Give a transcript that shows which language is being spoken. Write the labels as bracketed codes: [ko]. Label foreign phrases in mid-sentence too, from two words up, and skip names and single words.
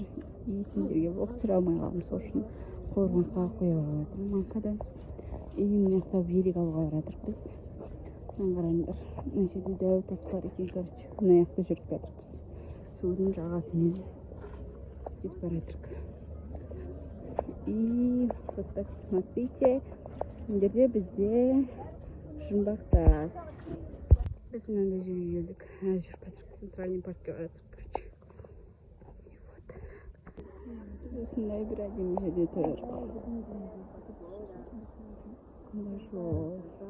[kk] И сендерге блог түсіре алмай қалдым, сол үшін қорғанға қоя жатыр манқадан. И мияқта велик алуға жатыр біз. Қараңдар, мына жерде дәу тас бар екен, короче. Мына жақта жүріп жатырмыз. Судың жағасымен кетіп бара жатырмыз. [ru] И вот так смотрите, [kk] мына жерде бізде жұмбақ тас. Біз мынандай жерге келдік. Жүріп жатырмыз. Центральный паркке бара жатырмыз, короче. Осындай бір әдемі жерде тұр. Осындай жол.